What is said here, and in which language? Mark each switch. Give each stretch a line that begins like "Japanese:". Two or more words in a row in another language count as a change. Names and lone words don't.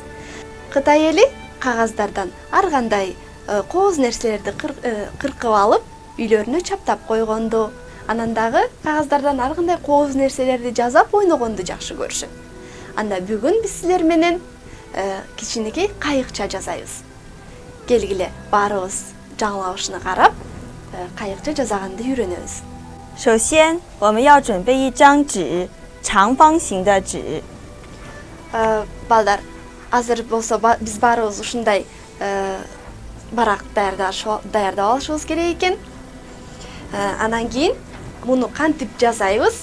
Kyrgyz: Кытай эли кагаздардан ар кандай кооз нерселерди кыркып алып, үйлөрүнө чаптап койгонду, анан дагы кагаздардан ар кандай кооз нерселерди жазап ойногонду жакшы көрүшөт. Анда бүгүн биз силер менен кичинекей кайыкча жасайбыз. Келгиле баарыбыз жаңылабышына карап, кайыкча жасаганды үйрөнөбүз.
Chinese: 首先，我们要准备一张纸，长方形的纸。
Kyrgyz: Балдар, азыр болсо биз баарыбыз ушундай барак даярдап алышыбыз керек экен. Анан кийин муну кантип жасайбыз?